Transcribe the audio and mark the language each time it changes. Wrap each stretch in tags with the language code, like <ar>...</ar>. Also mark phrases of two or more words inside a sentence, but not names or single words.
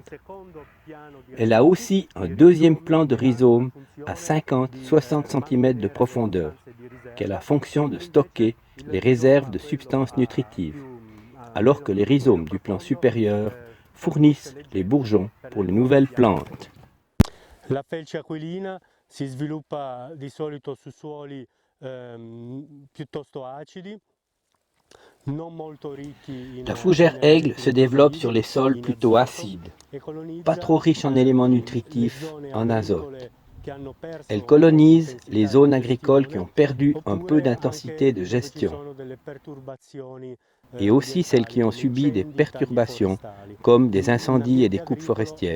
<fr>Elle a aussi un deuxième plan de rhizome à 50-60 cm de profondeur, qui a la fonction de stocker les réserves de substances nutritives, alors que les rhizomes du plan supérieur fournissent les bourgeons pour les nouvelles plantes.</fr> <it>La felce aquilina si sviluppa di solito su suoli piuttosto acidi.</it> <fr>La fougère aigle se développe sur les sols plutôt acides, pas trop riches en éléments nutritifs, en azote. Elle colonise les zones agricoles qui ont perdu un peu d'intensité de gestion, et aussi celles qui ont subi des perturbations, comme des incendies et des coupes forestières.</fr>